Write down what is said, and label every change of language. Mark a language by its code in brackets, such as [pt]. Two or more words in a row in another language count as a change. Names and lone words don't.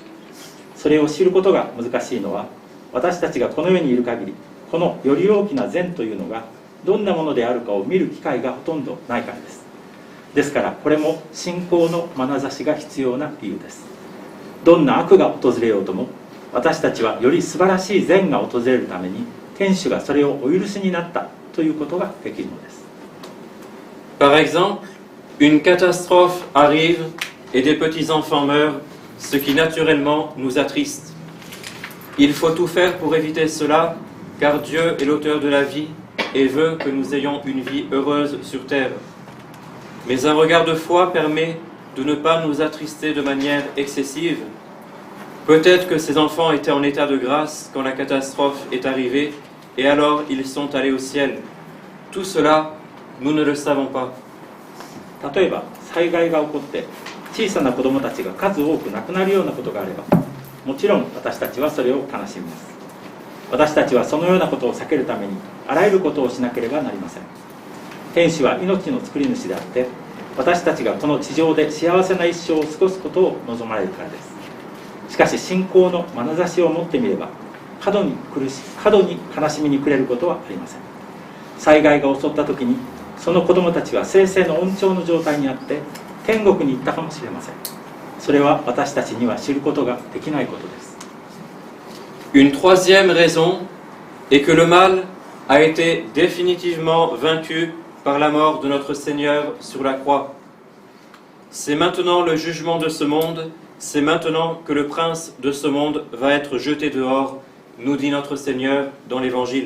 [ja] それを知ることが難しいのは、私たちがこの世にいる限り、このより大きな善というのがどんなものであるかを見る機会がほとんどないからです。ですからこれも信仰の眼差しが必要な理由です。どんな悪が訪れようとも、私たちはより素晴らしい善が訪れるために、天主がそれをお許しになったということができるのです。 [fr] Par exemple, une catastrophe arrive et des petits-enfants meurent, ce qui naturellement nous attriste. Il faut tout faire pour éviter cela, car Dieu est l'auteur de la vie et veut que nous ayons une vie heureuse sur terre. Mais un regard de foi permet de ne pas nous attrister de manière excessive. Peut-être que ces enfants étaient en état de grâce quand la catastrophe est arrivée, et alors ils sont allés au ciel. Tout cela, nous ne le savons pas. [ja] 例えば災害が起こって小さな子どもたちが数多く亡くなるようなことがあれば、もちろん私たちはそれを悲しみます。私たちはそのようなことを避けるためにあらゆることをしなければなりません。天使は命の作り主であって、私たちがこの地上で幸せな一生を過ごすことを望まれるからです。しかし信仰の眼差しを持ってみれば、過度に悲しみに暮れることはありません。災害が襲った時にその子供たちは生々の恩寵の状態にあって天国に行ったかもしれません。それは私たちには知ることができないことです。 [fr] Une troisième raison est que le mal a été définitivement vaincu par la mort de notre Seigneur sur la croix. C'est maintenant le jugement de ce monde, c'est maintenant que le prince de ce monde va être jeté dehors, nous dit notre Seigneur dans l'Évangile.